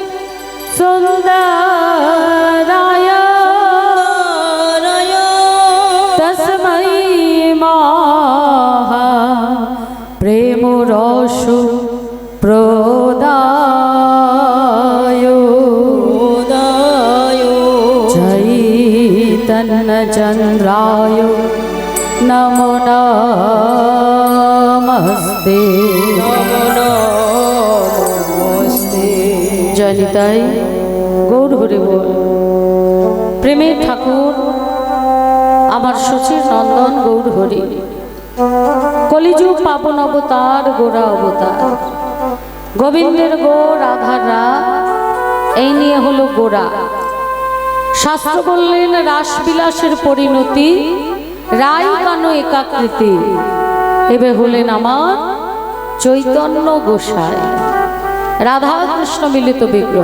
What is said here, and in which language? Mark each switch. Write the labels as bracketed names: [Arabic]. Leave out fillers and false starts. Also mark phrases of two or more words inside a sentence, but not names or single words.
[Sanskrit] सुंदराय तस्मै महा प्रेम रसु प्रदाय चैतन्य चंद्राय नमो [Bangla] নমস্তে জয় নিতাই গৌর হরি বোল। প্রেমের ঠাকুর আমার শচীর নন্দন গৌর হরি কলিযুগ পাবন অবতার গোরা অবতার গোবিন্দের গো রাধার রা এই নিয়ে হলো গোরা। শাস্ত্র বললেন রাসবিলাসের পরিণতি রাই কানো একাকৃতি। এবার হলেন আমার চৈতন্য গোসাই রাধা কৃষ্ণ মিলিত বিগ্রহ।